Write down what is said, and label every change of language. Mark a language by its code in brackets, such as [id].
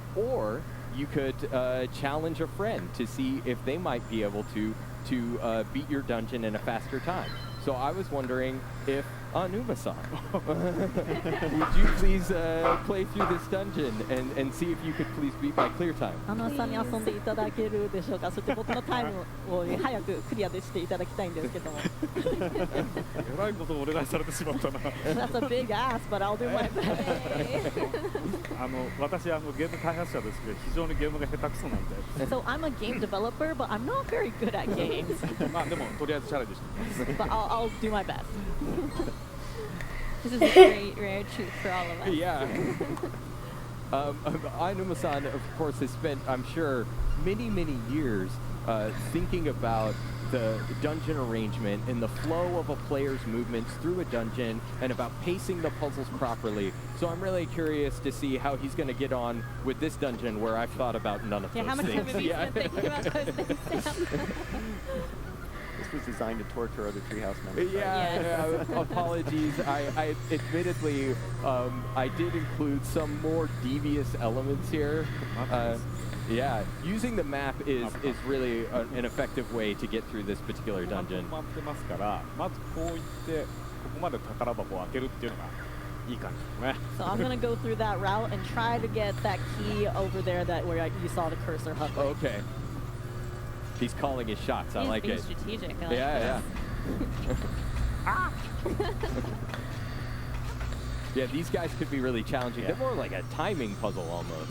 [en] Or you could challenge a friend to see if they might be able to beat your dungeon in a faster time. So I was wondering if Anuma-san, would you please play through this dungeon and see if you could please beat my clear time? [ja] アナさんに遊んでいただけるでしょうか。そして僕のタイムを早くクリアでしていただきたいんですけども。えらいことをお願いされてしまったな。 [en] That's a big ask, but I'll do my best. [ja] 私ゲーム開発者ですけど非常にゲームが下手くそなんで。 [en] So I'm a game developer, but I'm not very good at games. [ja] まあでもとりあえずチャレンジしてみます。 [en] But I'll do my best. This is a great rare treat for all of us. Yeah. Ainuma-san, of course, has spent, I'm sure, many, many years thinking about the dungeon arrangement and the flow of a player's movements through a dungeon and about pacing the puzzles properly. So I'm really curious to see how he's going to get on with this dungeon where I've thought about none of those how much things. have you been thinking about those things, Sam? This was designed to torture other Treehouse members. Yeah, apologies. I admittedly, I did include some more devious elements here. Yeah, using the map is really an effective way to get through this particular dungeon. [ja] 回ってますからまずこういってここまで宝箱を開けるっていうのがいい感じですね。 [en] So I'm gonna go through that route and try to get that key over there where you saw the cursor hovering. Okay. He's calling his shots. I like being it. Strategic. I like Yeah. Yeah, these guys could be really challenging. They're more like a timing puzzle almost.